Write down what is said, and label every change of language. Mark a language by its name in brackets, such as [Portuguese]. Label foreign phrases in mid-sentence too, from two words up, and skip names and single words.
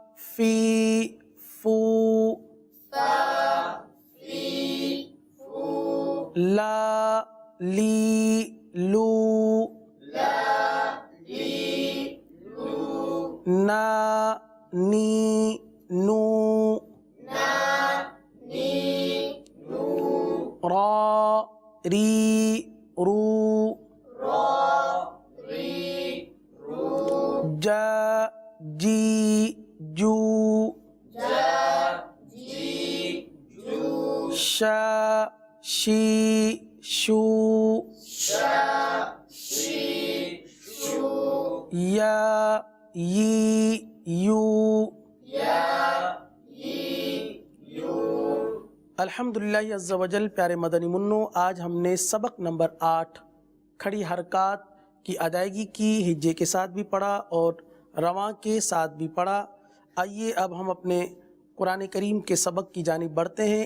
[Arabic] فی فو فا فی فو لا لی لو لا لی لو نا نی نو نا نی نو را ری رو را ری رو جا جی جو جا جی جو شا شی شو شا شی شو یا یی یو یا ی یو الحمدللہ عز و جل۔ [Urdu] پیارے مدنی منو، آج ہم نے سبق نمبر 8 کھڑی حرکات کی ادائیگی کی، ہجے کے ساتھ بھی پڑھا اور رواں کے ساتھ بھی پڑھا۔ آئیے اب ہم اپنے قرآن کریم کے سبق کی جانب بڑھتے ہیں۔